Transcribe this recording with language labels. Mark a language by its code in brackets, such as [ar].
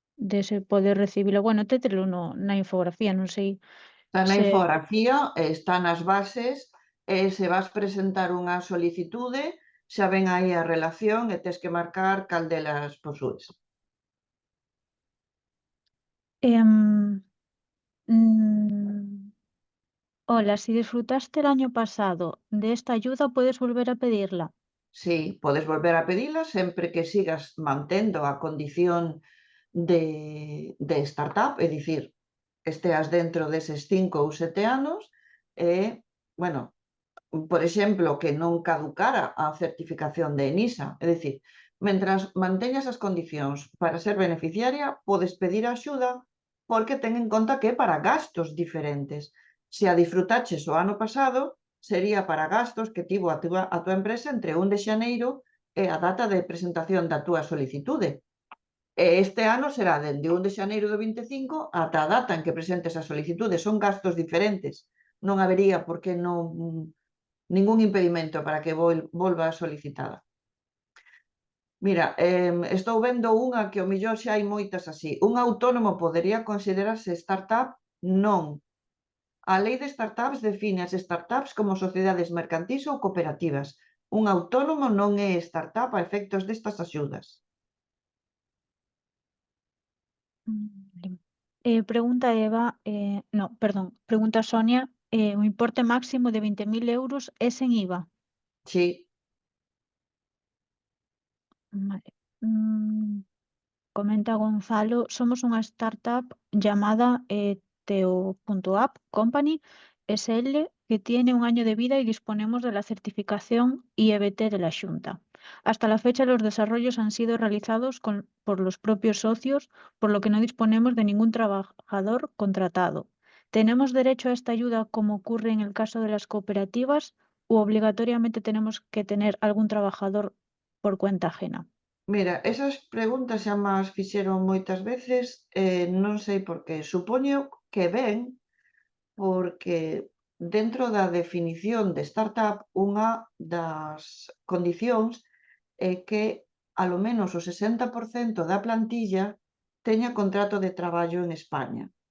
[gl] De se poder recibilo. Bueno, tételo na infografía, non sei Está na se... infografía, está nas bases, e se vas presentar unha solicitude, xa ven aí a relación e tes que marcar cal delas posúes. [es] Em, mm, Hola, si disfrutaste el año pasado de esta ayuda, puedes volver a pedirla. [gl] Sí, podes volver a pedila sempre que sigas mantendo a condición de startup, é dicir, esteas dentro deses 5 ou 7 anos e, bueno, por exemplo, que non caducara a certificación de ENISA. É dicir, mentras manteñas as condicións para ser beneficiaria, podes pedir a axuda porque ten en conta que é para gastos diferentes. Se a disfrutaches o ano pasado, sería para gastos que tivo a túa empresa entre 1 de xaneiro e a data de presentación da túa solicitude. E este ano será dende 1 de xaneiro do 25 ata a data en que presentes a solicitude. Son gastos diferentes. Non habería por que ningún impedimento para que volva solicitada. Mira, estou vendo unha que ao millor xa hai moitas así. Un autónomo podería considerarse startup? Non. A lei de startups define as startups como sociedades mercantís ou cooperativas. Un autónomo non é startup a efectos destas axudas. Vale. Pregunta Eva, no, perdón, pregunta Sonia, o importe máximo de 20.000 euros es en IVA. Sí, Vale. [es] Comenta Gonzalo, somos unha startup llamada Teo.app Company SL que tiene un año de vida y disponemos de la certificación IEBT de la Xunta. Hasta la fecha los desarrollos han sido realizados por los propios socios, por lo que no disponemos de ningún trabajador contratado. ¿Tenemos derecho a esta ayuda como ocurre en el caso de las cooperativas o obligatoriamente tenemos que tener algún trabajador por cuenta ajena? [gl] mira, esas preguntas xa mas fixeron moitas veces, non sei por qué. Supoño que ven porque dentro da definición de startup unha das condicións é que alo menos o 60% da plantilla teña contrato de traballo en España.